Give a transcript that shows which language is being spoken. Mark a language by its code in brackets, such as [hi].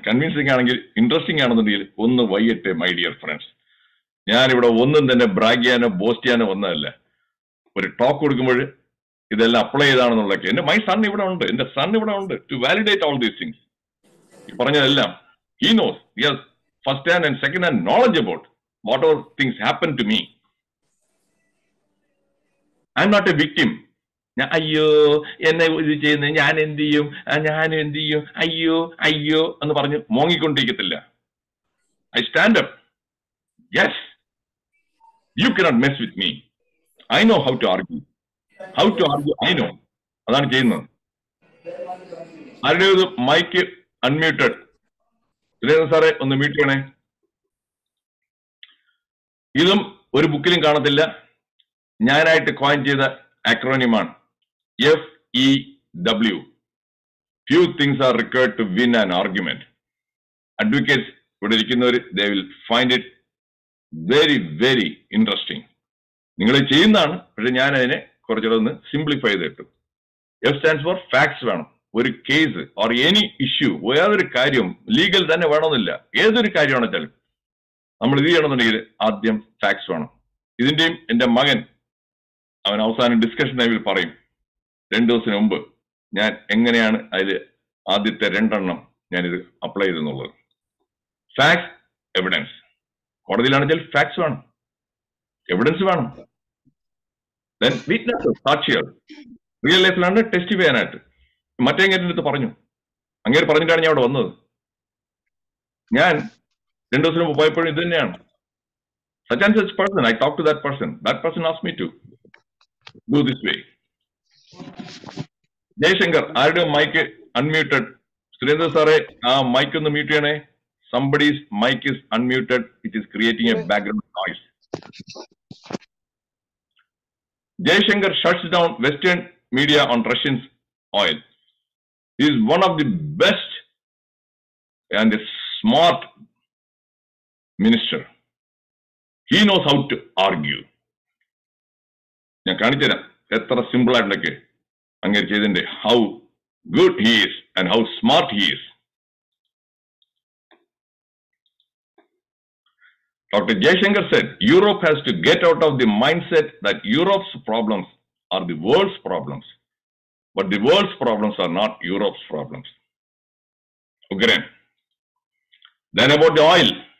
[ml] Convincing ആണെങ്കിൽ, interesting ആണെന്നുണ്ടെങ്കിൽ ഒന്ന് വൈകിട്ട് [en] My dear friends. [ml] ഞാനിവിടെ ഒന്നും തന്നെ ബ്രാഗ് ചെയ്യാനോ ബോസ്റ്റ് ചെയ്യാനോ ഒന്നല്ല. ഒരു ടോക്ക് കൊടുക്കുമ്പോൾ ഇതെല്ലാം അപ്ലൈ ചെയ്താണെന്നുള്ളതൊക്കെ. എന്റെ മൈ സൺ ഇവിടെ ഉണ്ട്, എന്റെ സൺ ഇവിടെ ഉണ്ട് [en] To validate all these things. [ml] ഈ പറഞ്ഞതെല്ലാം he knows. Yes, [en] first-hand and second-hand knowledge about whatever things happen to me. I'm not a victim. [ml] അയ്യോ എന്നെ ഇത് ചെയ്യുന്നത് ഞാൻ എന്ത് ചെയ്യും ഞാൻ എന്ത് ചെയ്യും അയ്യോ അയ്യോ എന്ന് പറഞ്ഞ് മോങ്ങിക്കൊണ്ടിരിക്കത്തില്ല. [en] I stand up. Yes, you cannot mess with me. I know how to argue. How to argue, I know. [ml] അതാണ് ചെയ്യുന്നത്. ആരുടെ മൈക്ക് അൺമ്യൂട്ടഡ്. സാറേ ഒന്ന് മ്യൂട്ട് ചെയ്യണേ. ഇതും ഒരു ബുക്കിലും കാണത്തില്ല. ഞാനായിട്ട് കോയിൻ ചെയ്ത അക്രോണിമാണ്. [en] FEW. Few things are required to win an argument. Advocates [ml] ഇവിടെ ഇരിക്കുന്നവർ [en] they will find it very very interesting. [ml] നിങ്ങൾ ചെയ്യുന്നതാണ്, പക്ഷെ ഞാൻ അതിനെ കുറച്ചുകൂടെ ഒന്ന് സിംപ്ലിഫൈ ചെയ്തിട്ടു. [en] F stands for facts വേണം. [ml] ഒരു കേസ് ഓർ എനി ഇഷ്യൂ, ഏതൊരു കാര്യവും ലീഗൽ തന്നെ വേണമെന്നില്ല, ഏതൊരു കാര്യമാണെന്ന് വെച്ചാലും നമ്മൾ ഇത് ചെയ്യണമെന്നുണ്ടെങ്കിൽ ആദ്യം ഫാക്ട്സ് വേണം. ഇതിന്റെയും എൻ്റെ മകൻ അവൻ അവസാനം ഡിസ്കഷൻ ടൈമിൽ പറയും 2 ദിവസത്തിന് മുമ്പ് ഞാൻ എങ്ങനെയാണ് അതിൽ ആദ്യത്തെ 2 എണ്ണം ഞാനിത് അപ്ലൈ ചെയ്തെന്നുള്ളത്. Facts, evidence. കോടതിയിലാണെങ്കിൽ ഫാക്ട്സ് വേണം, എവിഡൻസ് വേണം. ദെൻ വിറ്റ്നസ്, സാക്ഷികൾ. റിയൽ ലൈഫിലാണ് ടെസ്റ്റിഫൈ ചെയ്യാനായിട്ട്. മറ്റേ അങ്ങേരുടെ അടുത്ത് പറഞ്ഞു, അങ്ങേര് പറഞ്ഞിട്ടാണ് ഞാൻ അവിടെ വന്നത്. ഞാൻ 2 ദിവസത്തിന് മുമ്പ് പോയപ്പോഴും ഇത് തന്നെയാണ്. [en] Such and such person, I talked to that person. That person asked me to do this way. [ml] Jaishankar, ആരുടെ മൈക്ക് അൺമ്യൂട്ടഡ്? സുരേന്ദ്ര സാറേ, ആ മൈക്ക് ഒന്ന് മ്യൂട്ട് ചെയ്യണേ. [en] Somebody's mic is unmuted. It is creating a background noise. Jayashankar shuts down Western media on Russian oil. He is one of the best and a smart minister. He knows how to argue. [ml] ഞാൻ കാണിച്ചുതരാം എത്ര simple ആയിട്ടൊക്കെ അങ്ങനെ ചെയ്തിട്ടുണ്ട്. [en] How good he is and how smart he is. Dr. Jayashankar said, Europe has to get out of the mindset that Europe's problems are the world's problems. But the world's problems are not Europe's problems. Okay. Then about the oil.